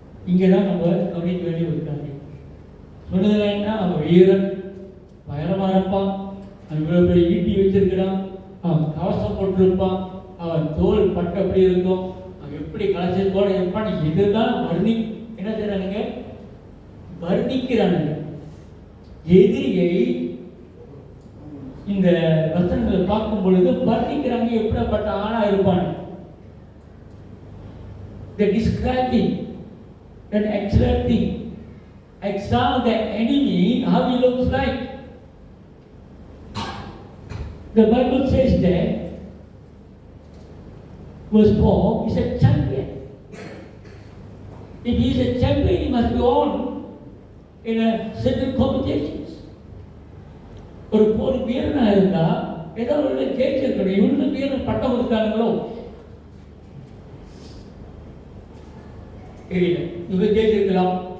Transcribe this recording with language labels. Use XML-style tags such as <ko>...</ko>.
<ta>இங்கே தான் நம்ம கவனிக்க வேண்டிய ஒரு காரியம். சொன்னதில் என்ன, அவன் வீரன் பயணமாக இருப்பான், அவன் இவ்வளோ பெரிய ஈட்டி வச்சிருக்கிறான், அவன் கவசம் போட்டிருப்பான், அவன் தோல் பட்டு அப்படி இருக்கும், அவன் எப்படி கலசத்தோடு இருப்பான். இதுதான் என்ன செய்யறானுங்க, வர்ணிக்கிறானுங்க. எதிரியை இந்த வசனங்களை பார்க்கும் பொழுது வர்ணிக்கிறாங்க, எப்படிப்பட்ட ஆணா இருப்பான்.</ta> <en>Describing an excellent thing. Examine the enemy, how he looks like. The Bible says that, verse 4, he's a champion. If he is a champion, he must be on in a certain competitions.</en> <ta>ஒரு போர் வீரனாக இருந்தால் ஏதாவது ஜெயிச்சிருக்கணும். இவனுக்கு வீரன் பட்டம் கொடுத்தாங்களோ தெரியல, இவங்க ஜெயிச்சிருக்கலாம்.</ta>